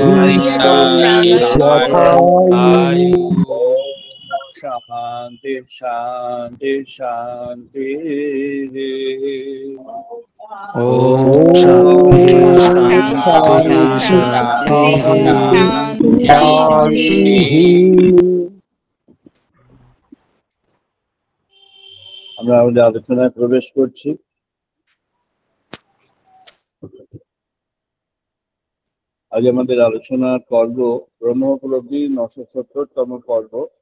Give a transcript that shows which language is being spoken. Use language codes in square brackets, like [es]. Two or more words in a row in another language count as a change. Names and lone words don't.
[sa] शांति शांति शांति। ओम ओम शांति शांति शांति शांति। [bn] আমরা আমাদের আলোচনায় প্রবেশ করছি। আজ আমাদের আলোচনার পর্ব ব্রহ্ম উপলব্ধি 970তম পর্ব।